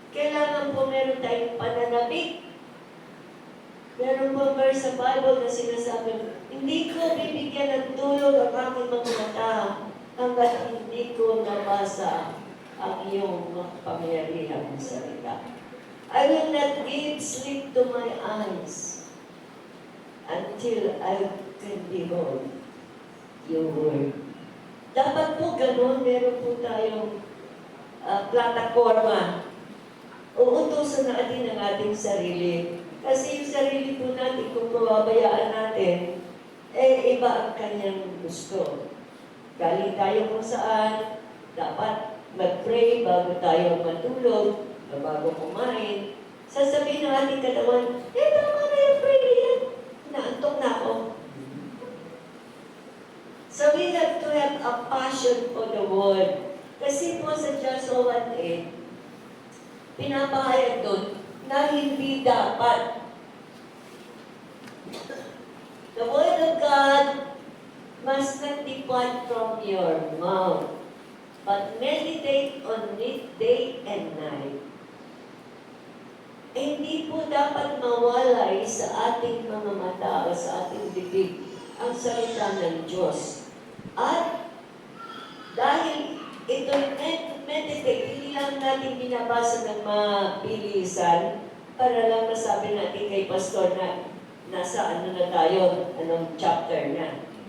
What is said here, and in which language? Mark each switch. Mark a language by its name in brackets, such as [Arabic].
[Filipino] Kailangan po meron tayong pananabik. Meron po verse sa Bible na sinasabi, hindi ko bibigyan ng tulog ang aking mga mata hanggat hindi ko nabasa ang iyong makapangyarihang salita. [English] I will not give sleep to my eyes until I can behold your word. [Filipino] Dapat po ganun, meron po tayong plataforma. Uutusan natin ang ating sarili. Kasi yung sarili po natin, kung pababayaan natin, iba ang kanyang gusto. Galing tayo kung saan, dapat mag-pray bago tayo matulog, bago kumain. Sasabihin ng ating katawan, tama na yung prayer yan. Naantok na ako. [English] So we have to have a passion for the word. [Filipino] Kasi po sa Joshua 1:8, pinapahayag doon na hindi dapat. [English] The word of God must not depart from your mouth, but meditate on it day and night. [Filipino] Hindi po dapat mawalay sa ating mga mata o sa ating bibig ang salita ng Diyos. At dahil ito'y meditate, hindi lang natin binabasa ng mabilisan para lang masabi natin kay Pastor na nasa ano na tayo, anong chapter na.